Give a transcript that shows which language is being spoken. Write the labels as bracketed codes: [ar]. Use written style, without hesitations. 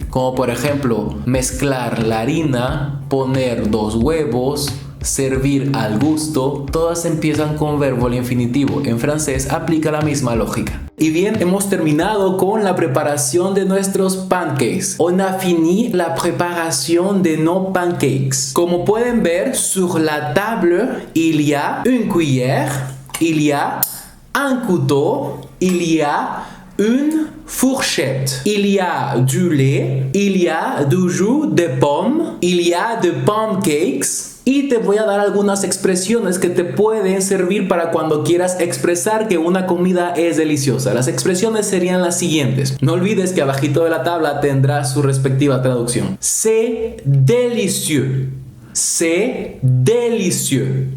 [es] Como por ejemplo, mezclar la harina, poner 2 huevos, servir al gusto. Todas empiezan con verbo al infinitivo. En francés aplica la misma lógica. Y bien, hemos terminado con la preparación de nuestros pancakes. [fr] On a fini la preparación de nos pancakes. [es] Como pueden ver, [fr] sur la table, il y a une cuillère, il y a un couteau, il y a une fourchette, il y a du lait, il y a du jus de pomme, il y a de pancakes. [es] Y te voy a dar algunas expresiones que te pueden servir para cuando quieras expresar que una comida es deliciosa. Las expresiones serían las siguientes. No olvides que abajito de la tabla tendrá su respectiva traducción. [fr] C'est délicieux. C'est délicieux.